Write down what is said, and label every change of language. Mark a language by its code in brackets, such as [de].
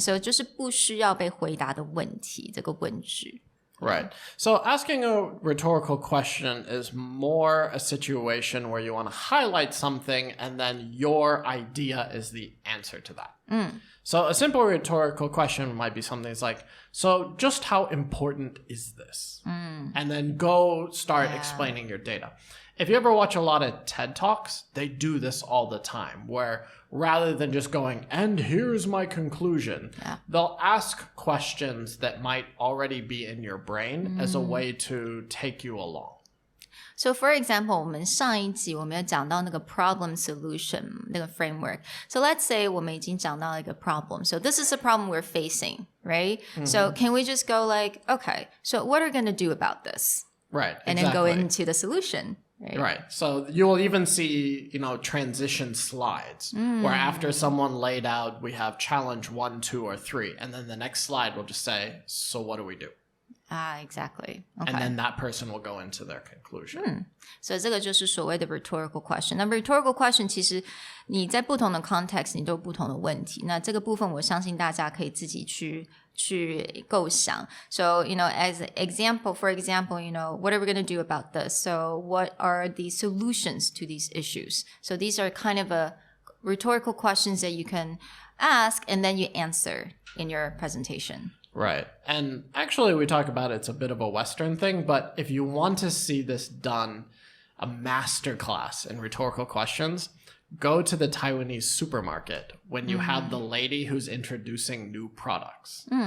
[en] So [zh] 就是不需要被回答的问题，这个问句。 [en] Right. So asking a rhetorical question is more a situation where you want to highlight something and then your idea is the answer to that. So a simple rhetorical question might be something that's like, so just how important is this? And then go start explaining your data. If you ever watch a lot of TED Talks, they do this all the time, where rather than just going, and here's my conclusion, they'll ask questions that might already be in your brain as a way to take you along. So for example, [zh] 我们上一集我们有讲到那个 problem solution 那个 framework. [en] So let's say [zh] 我们已经讲到一个 [en] problem. So this is a problem we're facing, right? So can we just go like, okay, so what are we going to do about this? Right, And then go into the solution. Right. So you will even see, transition slides where after someone laid out, we have challenge 1, 2, or 3. And then the next slide will just say, so what do we do? Exactly. Okay. And then that person will go into their conclusion. [zh] 所以这个就是所谓的 rhetorical question. 那 rhetorical question 其实你在不同的 context 你都有不同的问题。那这个部分我相信大家可以自己去构想。 [en] So, as an example, for example, what are we going to do about this? So what are the solutions to these issues? So these are kind of a rhetorical questions that you can ask and then you answer in your presentation. Right. And actually, we talk about it's a bit of a Western thing, but if you want to see this done, a master class in rhetorical questions, go to the Taiwanese supermarket when you have the lady who's introducing new products.